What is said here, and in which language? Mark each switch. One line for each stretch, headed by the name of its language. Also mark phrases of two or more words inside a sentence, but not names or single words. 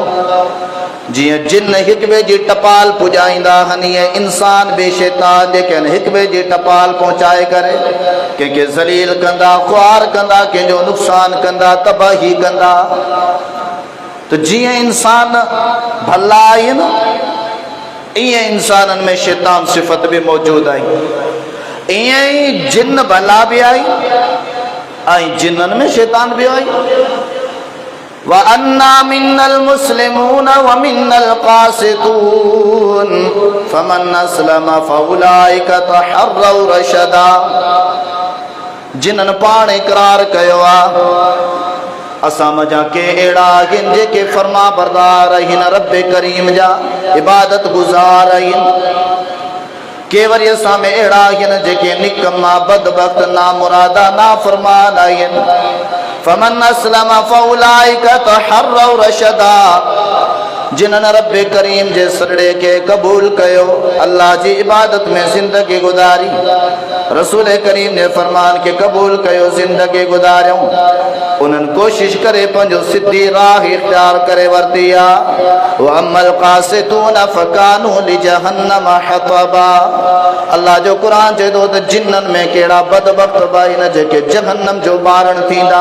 Sindhi: जीअं जिन हिक ॿिए जी टपाल पुॼाईंदा आहिनि, ईअं इंसान बि शैतान जेके आहिनि हिक ॿिए जी टपाल पहुचाए करे कंहिंखे ज़लील कंदा, ख़्वार कंदा, कंहिंजो नुक़सान कंदा, तबाही कंदा। तो जीअं इंसान भला आहिनि, ईअं इंसाननि में शैतान सिफ़त भी मौजूद आई। ईअं ई जिन भला भी आई ऐं जिन्ननि में शैतान भी आई।
Arabic: و أنّا منا المسلمون و منا القاسطون فمن أسلم فأولئك تحروا رشدا.
Sindhi: जिन्हनि पाण इक़रार कयो आहे, असां मज़ा के अहिड़ा आहिनि जेके फरमा बरदार आहिनि, रब करीम जा इबादत गुज़ार आहिनि। के वरी असां में अहिड़ा आहिनि जेके निकम्मा बदबख्त नामुरादा नाफरमान आहिनि।
Arabic: فمن أسلم فأولئك تحروا رشدا.
Sindhi: जिन्हनि रब करीम जे सॾड़े के क़बूल कयो, अल्लाह जी इबादत में ज़िंदगी गुज़ारी, रसूल करीम ने फरमान के क़बूल कयो, ज़िंदगी गुज़ारियूं, उन्हनि कोशिश करे पंहिंजो सिधी राह इख्तियार करे वरिती आहे।
Arabic: و أما القاسطون فكانوا لجهنم حطبا.
Sindhi: अल्लाह जो क़ुरान चए थो त जिन्ननि में कहिड़ा बदबख्त बि आहिनि जेके जहन्नम जो ॿारनि थींदा।